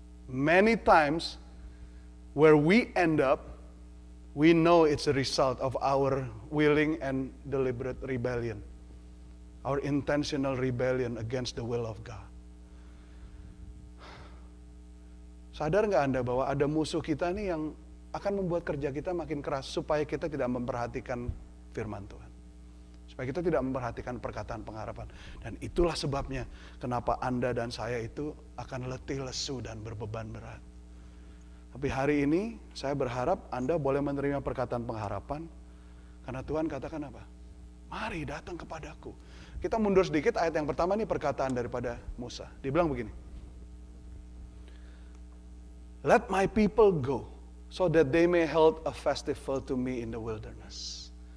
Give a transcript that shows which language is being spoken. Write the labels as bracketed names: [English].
[English] Many times, where we end up, we know it's a result of our willing and deliberate rebellion. Our intentional rebellion against the will of God. [Indonesian] Sadar nggak Anda bahwa ada musuh kita nih yang akan membuat kerja kita makin keras supaya kita tidak memperhatikan firman Tuhan. Supaya kita tidak memperhatikan perkataan pengharapan. Dan itulah sebabnya kenapa Anda dan saya itu akan letih, lesu, dan berbeban berat. Tapi hari ini saya berharap Anda boleh menerima perkataan pengharapan. Karena Tuhan katakan apa? Mari datang kepadaku. Kita mundur sedikit, ayat yang pertama ini perkataan daripada Musa. Dia bilang begini. [English] Let my people go, so that they may hold a festival to me in the wilderness.